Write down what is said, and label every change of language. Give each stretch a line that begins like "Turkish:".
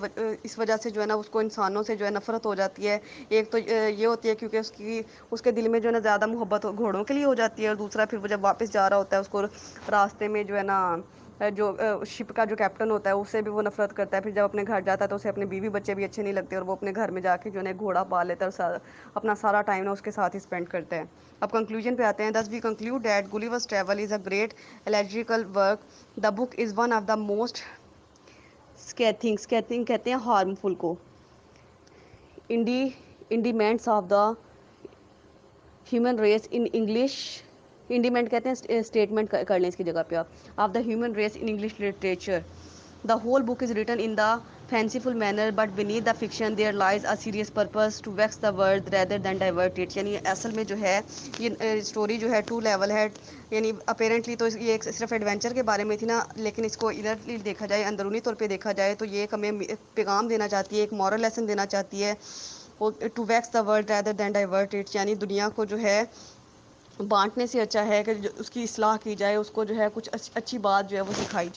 Urdu: یہ اس وجہ سے جو ہے نا اس کو انسانوں سے جو ہے نفرت ہو جاتی ہے. ایک تو یہ ہوتی ہے کیونکہ اس کے دل میں جو ہے نا زیادہ محبت گھوڑوں کے لیے ہو جاتی ہے. اور دوسرا پھر وہ جب واپس جا رہا ہوتا ہے، اس کو راستے میں جو ہے نا جو شپ کا جو کیپٹن ہوتا ہے اس سے بھی وہ نفرت کرتا ہے. پھر جب اپنے گھر جاتا ہے تو اسے اپنے بیوی بچے بھی اچھے نہیں لگتے، اور وہ اپنے گھر میں جا کے جو ہے نا گھوڑا پال لیتا ہے اور اپنا سارا ٹائم نا اس کے ساتھ ہی اسپینڈ کرتا ہے. اب کنکلوژن پہ آتے ہیں.
English: This we conclude that Gulliver's Travels is a great allegorical work. The book is one of the most scathing
Urdu: کہتے ہیں ہارمفل کو،
English: Indictments of the human race in English.
Urdu: انڈیمنٹ کہتے ہیں اسٹیٹمنٹ کر لیں اس کی جگہ پہ آپ،
English: Of the human race in English literature. The whole book is written in the fanciful manner but beneath the fiction there lies a serious purpose to vex the world rather than divert it.
Urdu: یعنی اصل میں جو ہے یہ story جو ہے two level ہے. یعنی اپیرنٹلی تو یہ ایک صرف ایڈونچر کے بارے میں تھی نا، لیکن اس کو ادھر دیکھا جائے، اندرونی طور پہ دیکھا جائے تو یہ ایک ہمیں پیغام دینا چاہتی ہے، ایک مورل لیسن دینا چاہتی ہے.
English: To vex the world rather than divert it.
Urdu: یعنی دنیا کو جو ہے بانٹنے سے اچھا ہے کہ اس کی اصلاح کی جائے، اس کو جو ہے کچھ اچھی بات جو ہے وہ سکھائی جائے.